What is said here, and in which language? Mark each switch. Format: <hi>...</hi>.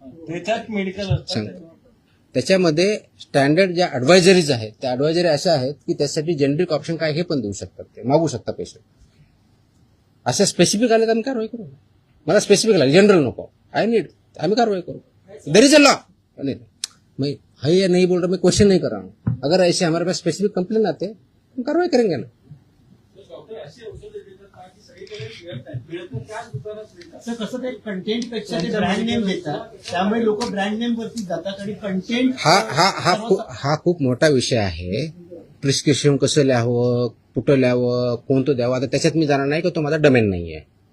<mr>त्याच्यात मेडिकल सांग. त्याच्यामध्ये स्टँडर्ड ज्या ऍडवायझरीज आहेत त्या ऍडवायझरी अशा आहेत की त्यासाठी जेनेरिक ऑप्शन काय हे पण देऊ शकतात, ते मागू शकता पेशंट. अशा स्पेसिफिक आले तर आम्ही कारवाई करू. मला स्पेसिफिक लागेल, जनरल नको. आम्ही कारवाई करू.</mr> <en>There is a law.</en> <hi>मैं है या नहीं बोल रहा, मैं क्वेश्चन नहीं कर रहा हूँ. अगर ऐसे हमारे पास स्पेसिफिक कंप्लेन आते हम कार्रवाई करेंगे ना.</hi> <mr>तर कसं ते कंटेंट पेक्षा ते ब्रँड नेम देतात, त्यामुळे लोक ब्रँड नेम वरती जातात आणि कंटेंट हा खूप मोठा विषय आहे. प्रिस्क्रिप्शन कसं लिहावं, कुठं लिहावं, कोणतं द्यावं, आता त्याच्यात मी जाणार नाही की तो माझा डोमेन नाही आहे.</mr>